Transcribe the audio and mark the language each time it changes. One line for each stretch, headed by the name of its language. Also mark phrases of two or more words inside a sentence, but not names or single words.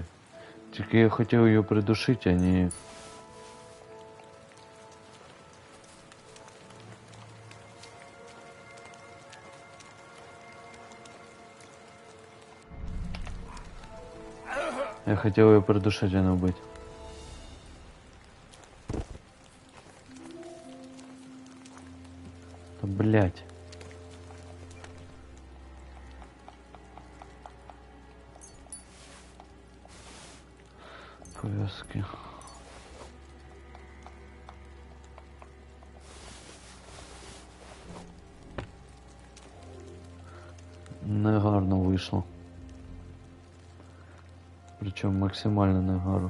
Ukrainian: Тільки я хотів її придушити, а не...
Russian: Я хотел ее придушить, а не убить. Да, блять. Повязки.
Ukrainian: Негарно вийшло.
Russian: Причем максимально негарно.